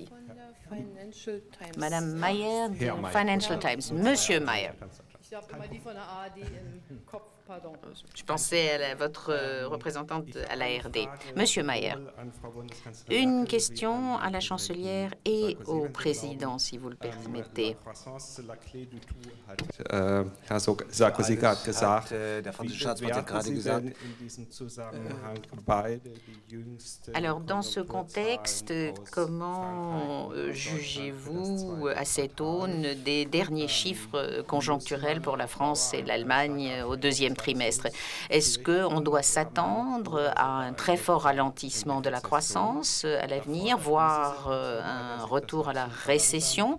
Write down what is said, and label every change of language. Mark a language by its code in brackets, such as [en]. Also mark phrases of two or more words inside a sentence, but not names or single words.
[fr] Madame Mayer du Financial Times. Monsieur Mayer. Je pensais à votre représentante à l'ARD. Monsieur Mayer, une question à la chancelière et au président, si vous le permettez. [de] Herr Sarkozy hat gesagt, Der französische Staatsrat hat gerade gesagt, [fr] alors, dans ce contexte, comment jugez-vous à cette aune des derniers chiffres conjoncturels pour la France et l'Allemagne au deuxième trimestre. Est-ce qu'on doit s'attendre à un très fort ralentissement de la croissance à l'avenir, voire un retour à la récession?